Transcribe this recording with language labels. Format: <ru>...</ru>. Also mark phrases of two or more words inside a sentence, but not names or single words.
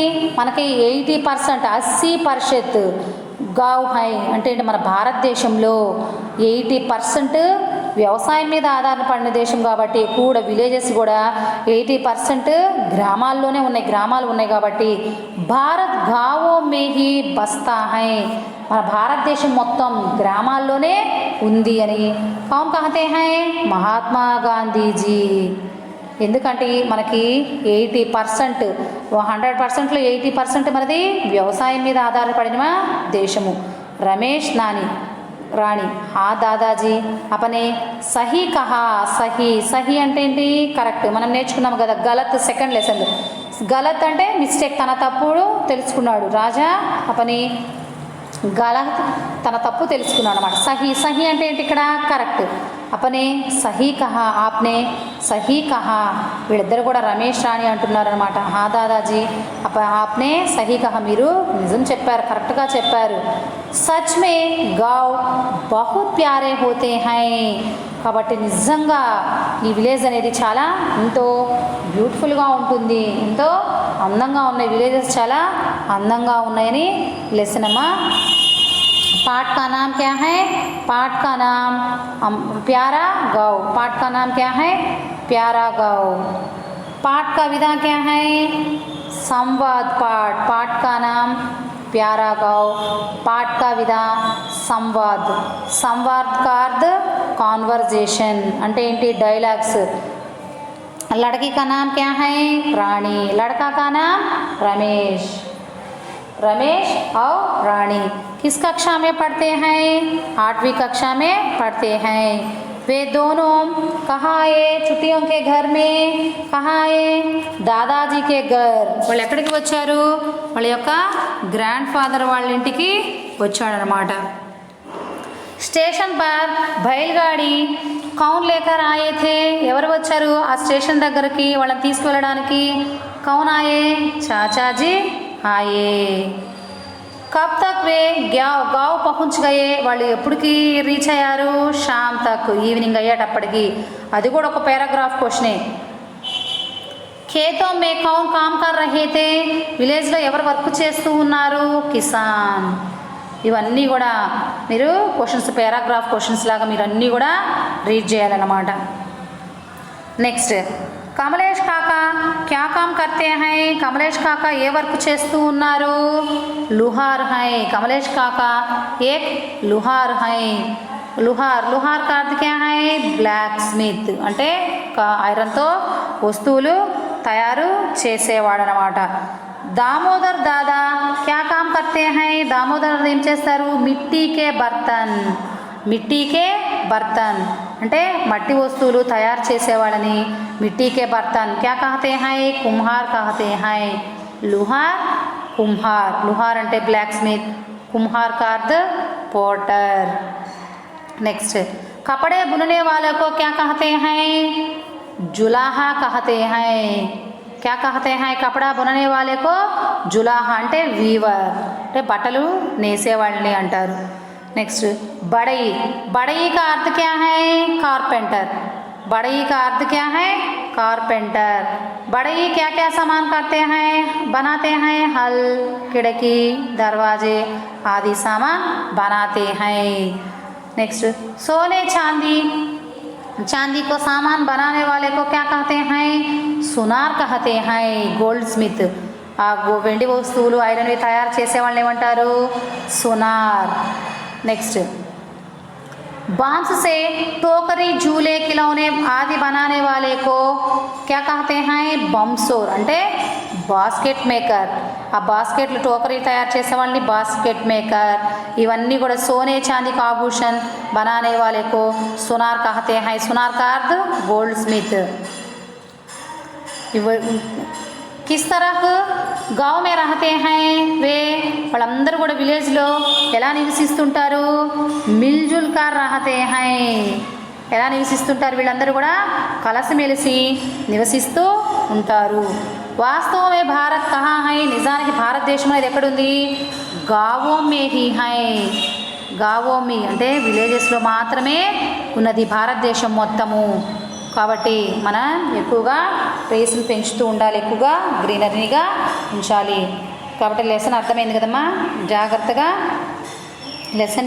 <te>మనకి 80%, 80%</te> <hi>गाँव है</hi> <te>అంటే మన భారతదేశంలో 80% వ్యవసాయం మీద ఆధారపడిన దేశం కాబట్టి కూడా విలేజెస్ కూడా 80% గ్రామాల్లోనే ఉన్నాయి, గ్రామాలు ఉన్నాయి కాబట్టి</te> <hi>भारत गाँवों में ही बसता है,</hi> <te>మన భారతదేశం మొత్తం గ్రామాల్లోనే ఉంది అని</te> <hi>कौन कहते हैं?</hi> <te>మహాత్మా గాంధీజీ. ఎందుకంటే మనకి 80%, 100%లో 80% మనది వ్యవసాయం మీద ఆధారపడిన దేశము.</te> <hi>రమేష్ రాణి हाँ दादाजी आपने सही कहा, सही सही</hi> <te>అంటే ఏంటి?</te> <hi>కరెక్ట్.</hi> <te>మనం నేర్చుకున్నాము కదా గలత్</te> <en>second lesson.</en> <te>గలత్ అంటే మిస్టేక్, తన తప్పుడు తెలుసుకున్నాడు. రాజా</te> <hi>अपनी ग़लत</hi> <te>తన తప్పు తెలుసుకున్నాడు అనమాట.</te> <hi>सही सही</hi> <te>అంటే ఏంటి? ఇక్కడ కరెక్ట్.</te> <hi>आपने सही कहा, आपने सही कहा.</hi> <te>వీళ్ళిద్దరు కూడా రమేష్ రాణి అంటున్నారు అనమాట.</te> <hi>हाँ दादाजी आपने सही कहा,</hi> <te>మీరు నిజం చెప్పారు, కరెక్ట్గా చెప్పారు.</te> <hi>सच में गाँव बहुत प्यारे होते हैं,</hi> <te>కాబట్టి నిజంగా ఈ విలేజ్ అనేది చాలా ఎంతో బ్యూటిఫుల్గా ఉంటుంది, ఎంతో అందంగా ఉన్నాయి, విలేజెస్ చాలా అందంగా ఉన్నాయని లెసన్ అమ్మా.</te> <hi>पाठ का नाम क्या है? पाठ का नाम प्यारा गाँव, पाठ का नाम क्या है? प्यारा गाँव. पाठ का विधा क्या है? संवाद पाठ, पाठ का नाम प्यारा गाँव, पाठ का विधा संवाद. संवाद का अर्थ कॉन्वर्जेशन</hi> <te>అంటే ఏంటి?</te> <hi>డైలాగ్స్. लड़की का नाम क्या है? रानी, लड़का का नाम रमेश, रमेश और रानी किस कक्षा में पढ़ते हैं? 8वीं कक्षा में पढ़ते हैं. वे दोनों कहाँ आए? छुट्टियों के घर में. कहाँ आए? दादाजी के घर.</hi> <te>వాళ్ళు ఎక్కడికి వచ్చారు? వాళ్ళ యొక్క</te> <en>grand father</en> <te>వాళ్ళ ఇంటికి వచ్చాడనమాట.</te> <hi>स्टेशन पर बैलगाड़ी कौन लेकर आए थे,</hi> <te>ఎవరు వచ్చారు ఆ స్టేషన్ దగ్గరికి వాళ్ళని తీసుకువెళ్ళడానికి?</te> <hi>कौन आए? चाचाजी आए. कब तक वे गाँव पहुँच गए,</hi> <te>వాళ్ళు ఎప్పటికి రీచ్ అయ్యారు?</te> <hi>शाम तक,</hi> <te>ఈవినింగ్ అయ్యేటప్పటికి. అది కూడా ఒక</te> <en>paragraph question.</en> <hi>खेतों में कौन काम कर रहे थे,</hi> <te>విలేజ్లో ఎవరు వర్క్ చేస్తూ ఉన్నారు?</te> <hi>కిసాన్.</hi> <te>ఇవన్నీ కూడా మీరు క్వశ్చన్స్,</te> <en>paragraph questions</en> <te>లాగా మీరు అన్నీ కూడా రీడ్ చేయాలన్నమాట.</te> <hi>नेक्स्ट कमलेश काका क्या काम करते हैं,</hi> <te>కమలేష్ కాకా ఏ వర్క్ చేస్తూ ఉన్నారు?</te> <hi>लुहार है. कमलेश काका एक लुहार है. लुहार, लुहार का अर्थ क्या है?</hi> <en>black smith</en> <te>అంటే ఐరన్తో వస్తువులు తయారు చేసేవాడనమాట.</te> <hi>दामोदर दादा क्या काम करते हैं,</hi> <te>దామోదర్ ఏం చేస్తారు?</te> <hi>मिट्टी के बर्तन, मिट्टी के बर्तन</hi> <te>అంటే మట్టి వస్తువులు తయారు చేసేవాళ్ళని</te> <hi>मिट्टी के बर्तन क्या कहते हैं? कुम्हार कहते हैं. लुहार कुम्हार, लुहार అంటే</hi> <en>black smith,</en> <hi>कुम्हार का अर्थ పోటర్. नेक्स्ट कपड़े बुनने वाले को क्या कहते हैं? जुलाहा कहते हैं. क्या कहते हैं? कपड़ा बुनने वाले को जुलाहा</hi> <te>అంటే వీవర్, అంటే బట్టలు నేసేవాళ్ళని అంటారు.</te> <hi>नेक्स्ट बड़ई, बड़ई का अर्थ क्या है? कारपेंटर. बड़ई का अर्थ क्या है? कारपेंटर. बड़ई क्या क्या सामान करते हैं, बनाते हैं? हल, खिड़की, दरवाजे आदि सामान बनाते हैं. नेक्स्ट सोने चांदी, चांदी को सामान बनाने वाले को क्या कहते हैं? सुनार कहते हैं.</hi> <en>gold smith,</en> <te>ఆ వెండి వస్తువులు ఐరన్వి తయారు చేసే వాళ్ళని ఏమంటారు?</te> <hi>సునార్. నెక్స్ట్ बांस से टोकरी, झूले, खिलौने आदि बनाने वाले को क्या कहते हैं?</hi> <en>बमसोर అంటే basket maker.</en> <te>ఆ బాస్కెట్లు టోకరీ తయారు చేసే వాళ్ళని</te> <en>basket maker.</en> <te>ఇవన్నీ కూడా</te> <hi>सोने चांदी का आभूषण बनाने वाले को सुनार कहते हैं. सुनार का अर्थ</hi> <en>gold smith.</en> <hi>किस तरह गाँव में रहते हैं वे</hi> <te>వాళ్ళందరూ కూడా విలేజ్లో ఎలా నివసిస్తుంటారు?</te> <hi>मिलजुल कर रहते हैं.</hi> <te>ఎలా నివసిస్తుంటారు వీళ్ళందరూ కూడా? కలిసిమెలిసి నివసిస్తూ ఉంటారు.</te> <hi>वास्तव में भारत कहाँ है.</hi> <te>నిజానికి భారతదేశం అనేది ఎక్కడుంది?</te> <hi>गाँवों में ही है. गाँवों में</hi> <te>అంటే విలేజెస్లో మాత్రమే ఉన్నది భారతదేశం మొత్తము. కాబట్టి మనం ఎక్కువగా ట్రీస్ని పెంచుతూ ఉండాలి, ఎక్కువగా గ్రీనరీగా ఉంచాలి. కాబట్టి లెసన్ అర్థమైంది కదమ్మా. జాగ్రత్తగా లెసన్ని వినండి.</te>